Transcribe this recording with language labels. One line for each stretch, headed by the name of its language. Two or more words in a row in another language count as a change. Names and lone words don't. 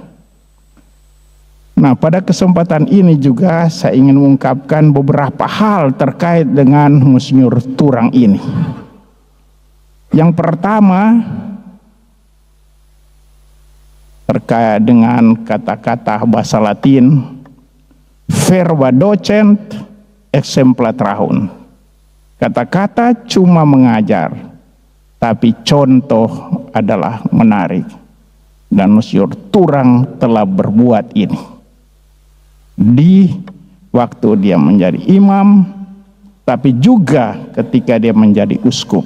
Indonesian: Nah, pada kesempatan ini juga saya ingin mengungkapkan beberapa hal terkait dengan Monsinyur Turang ini. Yang pertama, terkait dengan kata-kata bahasa Latin,
Latin: verba docent exempla trahun.
Indonesian: Kata-kata cuma mengajar, tapi contoh adalah menarik. Dan Monsinyur Turang telah berbuat ini. Di waktu dia menjadi imam, tapi juga ketika dia menjadi uskup.